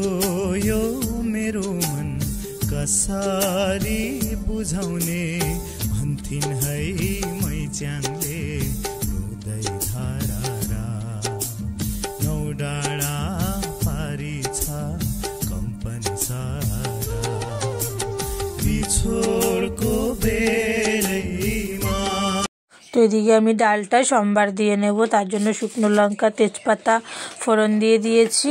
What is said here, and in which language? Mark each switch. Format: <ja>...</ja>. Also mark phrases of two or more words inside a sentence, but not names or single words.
<ne>यो मेरो मन कसरी बुझाउने भन्थिन् है मैच्याङले रुदै धारा नौ डाँडा पारी छ कम्पनी सारा बिछोडको बेलैमा।</ne> <bn>তো এদিকে আমি ডালটা সম্বার দিয়ে নেব। তার জন্য শুকনো লঙ্কা, তেজপাতা ফোড়ন দিয়ে দিয়েছি।</bn>